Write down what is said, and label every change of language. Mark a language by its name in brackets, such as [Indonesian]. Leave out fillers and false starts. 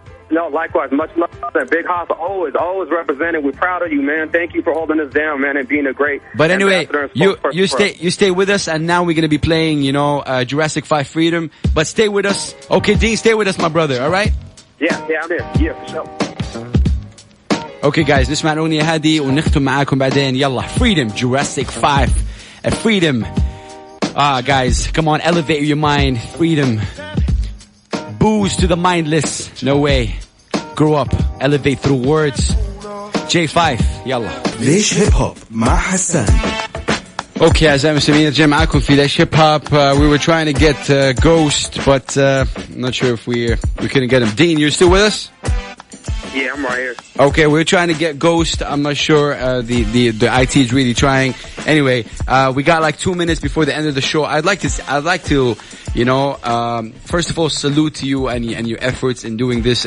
[English] No, likewise. Much love. And Big House always represented. We're proud of you, man. Thank you for holding us down, man, and being a great. But anyway, you stay with us, and now we're gonna be playing, you know, Jurassic 5 Freedom. But stay with us, okay, Deen. Stay with us, my brother. All right? Yeah, I'm there. Yeah, for sure. Okay, guys, [Arabic] نسمع الأغنية هذه ونختم معاكم بعدين. يلا, [English] Freedom, Jurassic 5, Freedom. Guys, come on, elevate your mind. Freedom. Booze to the mindless. No way. Grow up. Elevate through words. J5. [Arabic] يلا. ليش هيب هوب مع حسان. [English] Okay, [Arabic] أعزائي المستمعين, رجعنا معاكم في ليش هيب هوب. [English] We were trying to get Ghost, but I'm not sure if we couldn't get him. Deen, you're still with us? Yeah, I'm right here. Okay, we're trying to get Ghost. I'm not sure. The IT is really trying. Anyway, we got like 2 minutes before the end of the show. I'd like to, you know, first of all, salute to you and your efforts in doing this.